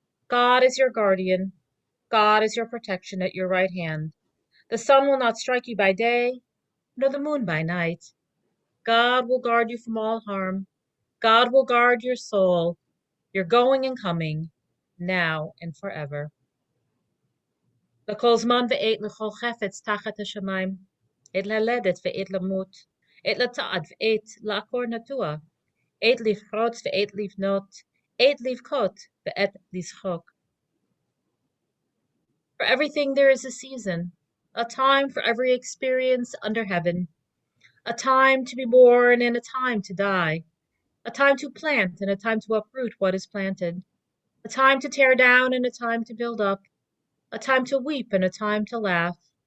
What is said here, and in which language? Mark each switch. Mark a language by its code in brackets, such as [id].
[en] God is your guardian. God is your protection at your right hand. The sun will not strike you by day, nor the moon by night. God will guard you from all harm. God will guard your soul, your going and coming, now and forever. [he] לכל זמן ועת לכל חפץ תחת השמיים, עת ללדת ועת למות, עת לצעד ועת לעקור נטוע, עת לפרוץ ועת לבנות, עת לבכות ועת לשחוק. [en] For everything there is a season, a time for every experience under heaven, a time to be born and a time to die, a time to plant and a time to uproot what is planted, a time to tear down and a time to build up, a time to weep and a time to laugh,